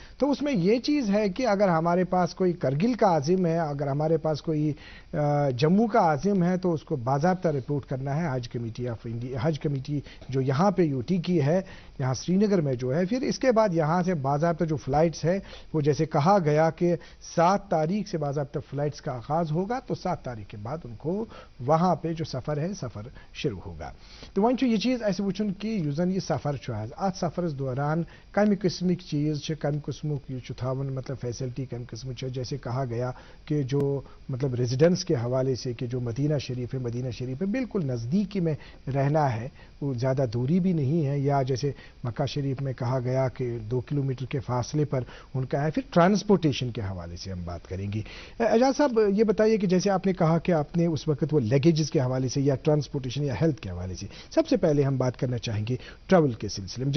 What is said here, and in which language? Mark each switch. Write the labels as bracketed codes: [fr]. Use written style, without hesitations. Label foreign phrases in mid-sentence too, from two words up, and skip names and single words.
[ur] تو اس میں یہ چیز ہے کہ اگر ہمارے پاس کوئی کرگل کا عازم ہے, اگر ہمارے پاس کوئی جموں کا عازم ہے تو اس کو باضابطہ رپورٹ کرنا ہے حج کمیٹی آف انڈیا, حج کمیٹی جو یہاں پہ یو ٹی کی ہے یہاں سری نگر میں جو ہے. پھر اس کے بعد یہاں سے باضابطہ جو فلائٹس ہے وہ جیسے کہا گیا کہ 7 تاریخ سے باضابطہ فلائٹس کا آغاز ہوگا تو 7 تاریخ کے بعد ان کو وہاں پہ جو سفر ہے سفر شروع ہوگا. [ks] تو وۄنۍ چھُ یہ چیز ایسے وچھن کہ یُس زن یہ سفر چھُ حظ ات سفرس دوران کمہ قسمک چیز کمہ قسمک یہ تھاون مطلب فیسلٹی کمہ قسم [ur] جیسے کہا گیا کہ جو مطلب ریزیڈنس کے حوالے سے کہ جو مدینہ شریف ہے مدینہ شریف ہے بالکل نزدیکی میں رہنا ہے, وہ زیادہ دوری بھی نہیں ہے, یا جیسے مکہ شریف میں کہا گیا کہ 2 کلومیٹر کے فاصلے پر ان کا ہے. پھر ٹرانسپورٹیشن کے حوالے سے ہم بات کریں گے. اعجاز صاحب یہ بتائیے کہ جیسے آپ نے کہا کہ آپ نے اس وقت وہ لیگیجز کے حوالے سے یا ٹرانسپورٹیشن یا ہیلتھ کے حوالے سے, سب سے پہلے ہم بات کرنا چاہیں گے ٹریول کے سلسلے میں.